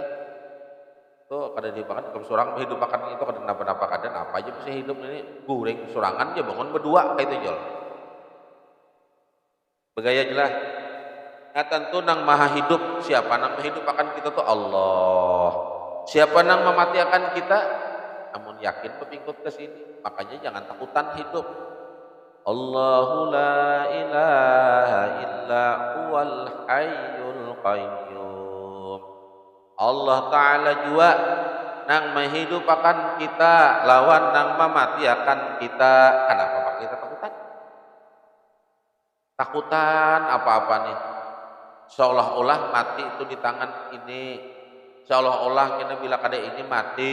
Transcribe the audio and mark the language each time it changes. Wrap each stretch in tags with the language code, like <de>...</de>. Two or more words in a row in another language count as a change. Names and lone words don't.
<bjn>Tuh kada dihidupakan kalau seorang menghidupakan itu kada napa-napa kada apa aja bisa hidup ini goreng sorangan aja bangun berdua kayak itu jual. Begaya jelas. Nah tentu nang maha hidup, siapa nang hidup akan kita tuh Allah. Siapa nang memati akan kita? Namun yakin pepingkut ke sini, makanya jangan takutan hidup.</bjn> <ar>Allahu la ilaha illa huwal hayyul qayyum.</ar> <bjn>Allah Ta'ala jua nang menghidupakan kita, lawan nang memati akan kita. Kenapa pak kita takutan? Takutan apa-apa nih? Seolah-olah mati itu di tangan ini, seolah-olah kita bila kada ini mati.</bjn>